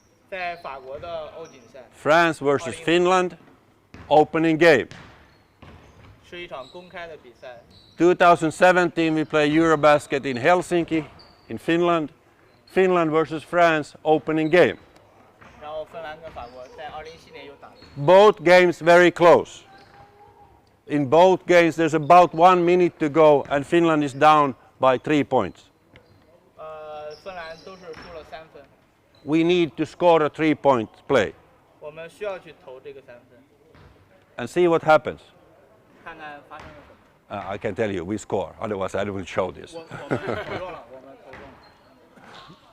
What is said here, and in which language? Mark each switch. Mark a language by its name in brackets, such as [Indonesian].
[Chinese] 在法国的欧锦赛 [English] France versus Finland, opening game. [Chinese] 是一场公开的比赛。 [English] 2017 we play Eurobasket in Helsinki, in Finland, Finland versus France, opening game. [Chinese] 然后芬兰跟法国在2017年又打了。 [English] Both games very close. In both games there's about 1 minute to go and Finland is down by 3 points. [Chinese] 芬兰都是输了3分。 [English] We need to score a 3-point play [Chinese] 我们需要去投这个3分， [English] and see what happens. [Chinese] 看看发生了什么。 [English] I can tell you we score, otherwise I wouldn't show this. [Chinese] 我们投中了，我们投中了。